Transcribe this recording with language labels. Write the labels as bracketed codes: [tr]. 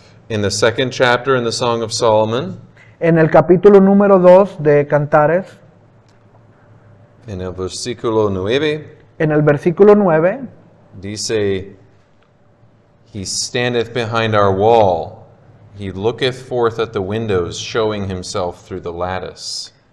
[en] in the second chapter in the Song of Solomon, [es] en el capítulo número 2 de Cantares, en el versículo 9, en el versículo 9, [en] dice, he standeth behind our wall, he looketh forth at the windows, showing himself through the lattice.